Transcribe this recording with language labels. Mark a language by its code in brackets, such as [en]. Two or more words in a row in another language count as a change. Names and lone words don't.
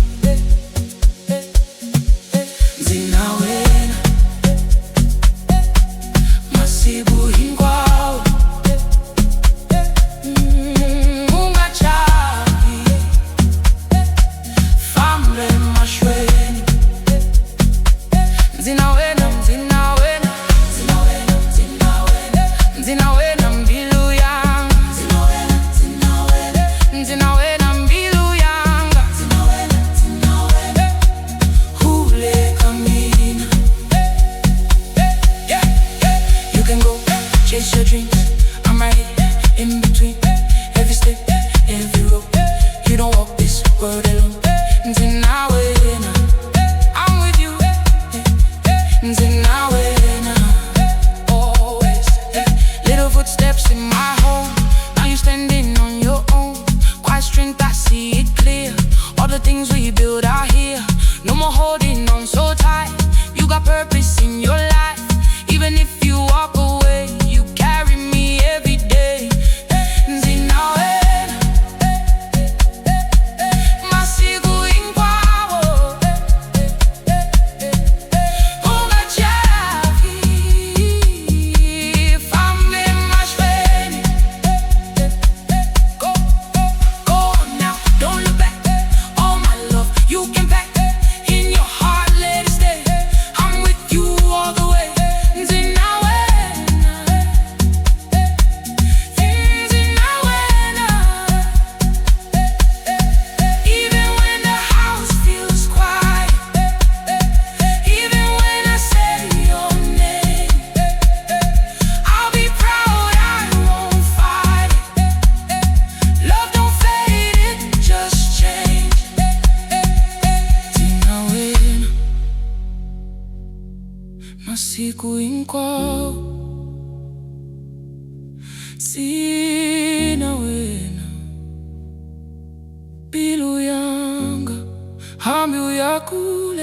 [ts] Ndzi na wena masiku hinkwawo ungachavi fambe mahlweni. Ndzi na wena, ndzi na wena, ndzi na wena, ndzi na wena, ndzi na wena mbilu yanga, ndzi na wena, ndzi na wena, ndzi na wena mbilu yanga, ndzi na wena, ndzi na wena ule kamina. [en] You can go chase your dreams, I'm right here in between every step, every road. You don't walk this world alone. [ts] Ndzi na wena, [en] I'm with you. [ts] Ndzi na wena, [en] always. Little footsteps in my home, now you're standing on your own. Quiet strength, I see it clear. All the things we build out here, no more holding on so tight. You got purpose in your life, even if you walk away, you carry me every day. [ts] Ndzi na wena masiku hinkwawo ungachavi fambe mahlweni. [en] Go, go now, don't look back. All my love you can pack in your heart, let it stay. I'm with you all the way. [ts] Ndzi na wena, ndzi na wena. [en] Even when the house feels quiet, even when I say your name, I'll be proud, I won't fight it. Love don't fade, it just change. [ts] Ndzi na wena masiku hinkwawo, ndzi na wena mbilu yanga hambi uyakule